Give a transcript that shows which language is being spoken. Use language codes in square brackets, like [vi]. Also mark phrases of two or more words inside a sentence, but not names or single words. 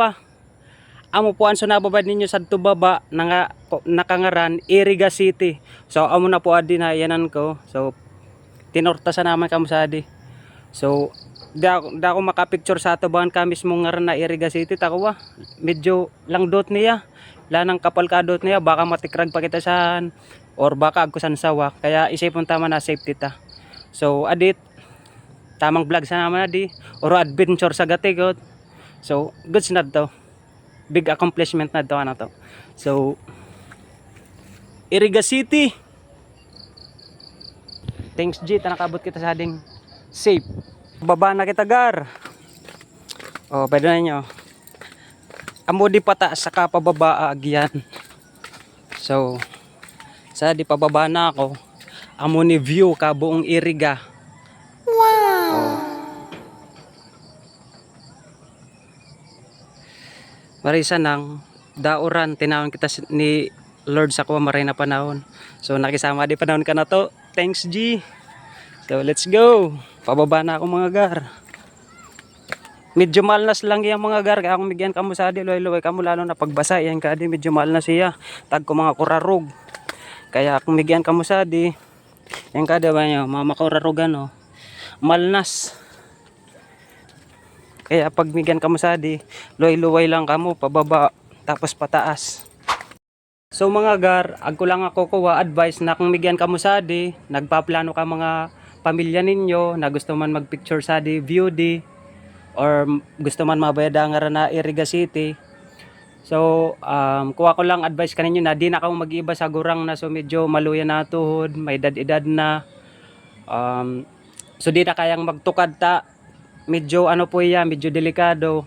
[bto] Ang upan ko amo po ang sunababad ninyo sa baba nakangaran Iriga City. So amo na po adi na yanan ko. So tinorta sa naman kamo sa adi. So da ako makapicture sa atubangan ka mismo ngaran na Iriga City takwa. Medyo lang dot niya. Lanang kapal ka dot niya baka matikrag pa kita saan or baka agkusan sawa. Kaya isipon tama na safety ta. So adit tamang vlog sa naman adi or adventure sa gatigot. So goods na to. [en] Big accomplishment [bto] na to ano to. So Iriga City. Thanks G, nakabot kita sa ading safe. Baba na kita gar. Oh, pwede na nyo. Amo di pata sa kapababa agyan. So sa di pababa na ako. Amo ni view ka buong Iriga. Wow. Oh. Marisa nang dauran tinawon kita ni Lord sa kuwa maray na panahon. So nakisama di panahon ka na to. [en] Thanks G. So let's go. [bto] Pababa na ako mga gar. Medyo malnas lang yung mga gar. Kaya kung bigyan ka mo sa adi, luway-luway ka mo lalo na pagbasa. Yan ka adi, medyo malnas siya. Tag ko mga kurarog. Kaya kung bigyan ka mo sa adi, yan ka diba nyo, mga makurarogan no. Malnas. Kaya pag bigyan ka mo sa adi, luway-luway lang ka mo, pababa, tapos pataas. So mga gar, agko lang ako kuha advice na kung bigyan ka mo sa adi, nagpaplano ka mga pamilya ninyo, na gusto man magpicture sa adi, view di, or gusto man mabayad nga na Iriga City. So kuha ko lang advice kaninyo na di na ka mag-iba sa gurang na so medyo maluya na tuhod, may edad-edad na. So di na kayang magtukad ta. Medyo ano po iya, medyo delikado.